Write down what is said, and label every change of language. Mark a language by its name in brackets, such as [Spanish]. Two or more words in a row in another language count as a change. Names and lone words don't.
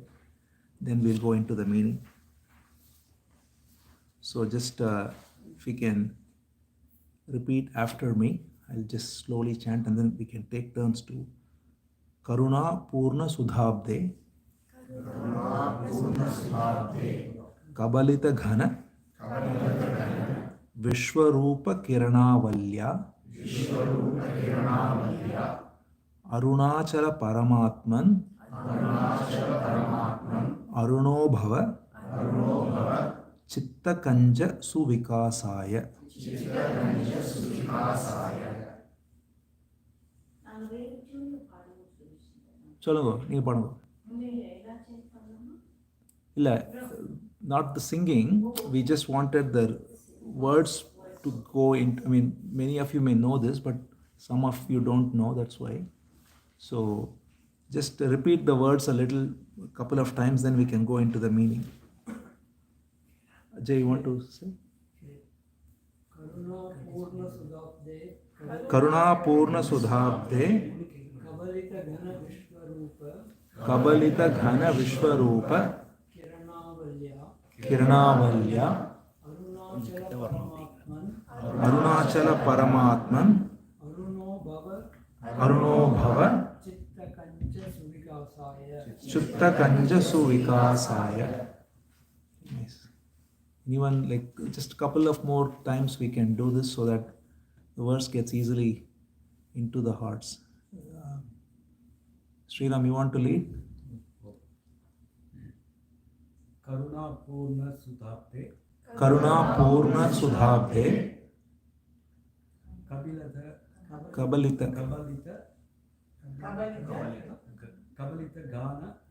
[English] Then we'll go into the meaning. So just if we can repeat after me, I'll just slowly chant and then we can take turns to [Sanskrit] करुणा पूर्ण सुधाब्धे कबलित घन विश्वरूप किरणावल्या अरुणाचल परमात्मन् अरुणो भव चित्त कञ्ज सुविकासाय. [Tamil] சொல்லுங்க நீங்க பாடுங்க இல்ல [English] not the singing, we just wanted the words to go into, I mean many of you may know this but some of you don't know, that's why. So just repeat the words a couple of times, then we can go into the meaning. Ajay, you want to say? [Sanskrit] करुणा पूर्ण सुधाब्धे कबलित घन विश्वरूप किरणावल्या अरुणाचल परमात्मन् अरुणो भव चित्त कञ्ज सुविकासाय. [English] Nice. Anyone, like just a couple of more times we can do this so that the verse gets easily into the hearts. Sriram, you want to lead? [Sanskrit] करुणा पूर्ण सुधाब्धे करुणा पूर्ण सुधाब्धे कबलित Ghana